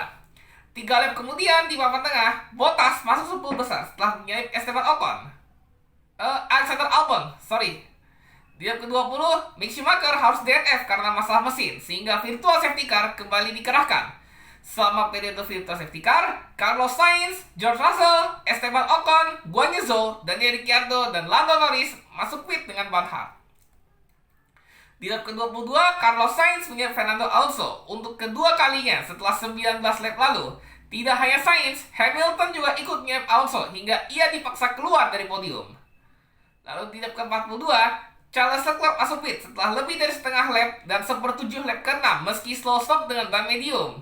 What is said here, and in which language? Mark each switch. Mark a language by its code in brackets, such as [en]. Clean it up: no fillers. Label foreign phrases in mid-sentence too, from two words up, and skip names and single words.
[id] 3 lap kemudian di papan tengah, Bottas masuk 10 besar setelah menyalip Esteban Ocon. Alexander Albon, sorry. Di lap ke-20, Mick Schumacher harus DNF karena masalah mesin, sehingga [en] virtual safety car [id] kembali dikerahkan. Selama periode [en] virtual safety car, [id] Carlos Sainz, George Russell, Esteban Ocon, Guan Yu Zhou, Daniel Ricciardo, dan Lando Norris masuk pit dengan ban hard. Di lap ke-22, Carlos Sainz menyalip Fernando Alonso untuk kedua kalinya setelah 19 lap lalu. Tidak hanya Sainz, Hamilton juga ikut menyalip Alonso hingga ia dipaksa keluar dari podium. Lalu di lap ke-42, Charles Leclerc masuk pit setelah lebih dari setengah lap dan 1/7 lap ke-6 meski [en] slow stop [id] dengan ban medium.